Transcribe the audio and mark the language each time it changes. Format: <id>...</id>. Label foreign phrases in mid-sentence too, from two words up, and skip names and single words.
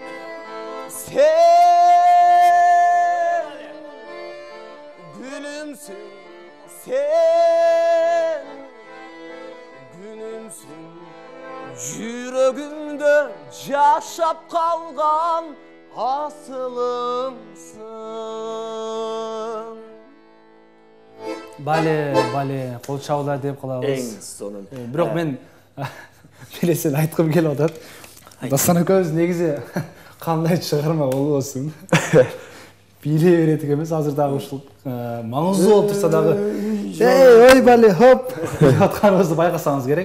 <ky>Сен гүлүмсүң, сен күнүмсүң, жүрөгүмдө жашап калган асылымсың. Бале, кол чабуулар деп калабыз. Эң сонун. Бирок мен билесин айткым келип атат. Дастан экөөбүз негизи кандай чыгарма болбосун. Бийлей берет экенбиз. Азыр дагы ушул маңыздуу болуп турса дагы ой бале хоп деп атканыбызды байкасаңыз керек.</ky>